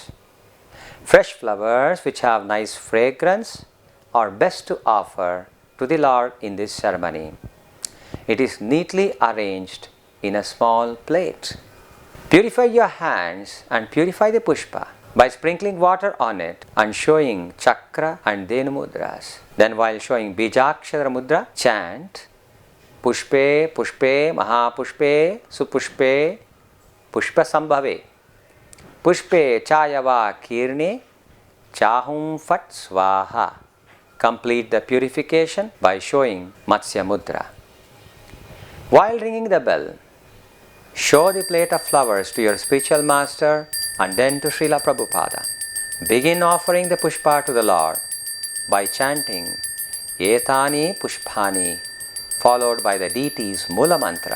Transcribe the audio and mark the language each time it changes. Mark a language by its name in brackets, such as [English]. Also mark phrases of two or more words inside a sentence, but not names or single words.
[English] Fresh flowers which have nice fragrance are best to offer to the Lord in this ceremony. It is neatly arranged in a small plate. Purify your hands and purify the pushpa by sprinkling water on it and showing chakra and dhenu mudras. Then while showing [Sanskrit] बीजाक्षर मुद्रा, [English] chant [Sanskrit] पुष्पे पुष्पे महापुष्पे सुपुष्पे पुष्प सम्भवे पुष्पे चयव किर्णे चहुम् फट् स्वाहा. [English] Complete the purification by showing [Sanskrit] मत्स्य मुद्रा. [English] While ringing the bell, show the plate of flowers to your spiritual master and then to Srila Prabhupada. Begin offering the pushpa to the Lord by chanting [Sanskrit] एतानि पुष्पाणि [English] followed by the deity's [Sanskrit] मूल मन्त्र.